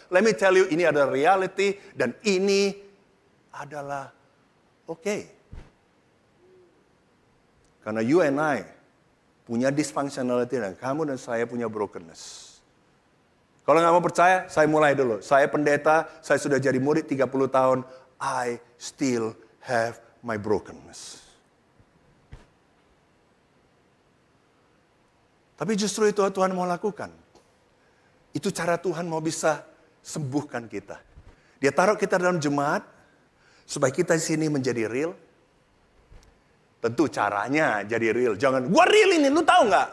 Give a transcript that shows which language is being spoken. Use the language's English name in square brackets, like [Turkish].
[English] Let me tell you, [Indonesian] ini adalah [English] reality. [Indonesian] Dan ini adalah okay. Karena [English] you and I [Indonesian] punya dysfunctionality dan kamu dan saya punya brokenness. Kalau nggak mau percaya, saya mulai dulu. Saya pendeta, saya sudah jadi murid 30 tahun. [English] I still have my brokenness. [Indonesian] Tapi justru itu Tuhan mau lakukan. Itu cara Tuhan mau bisa sembuhkan kita. Dia taruh kita dalam jemaat, supaya kita di sini menjadi real. Tentu caranya jadi real. Jangan, gua real ini, lu tahu nggak?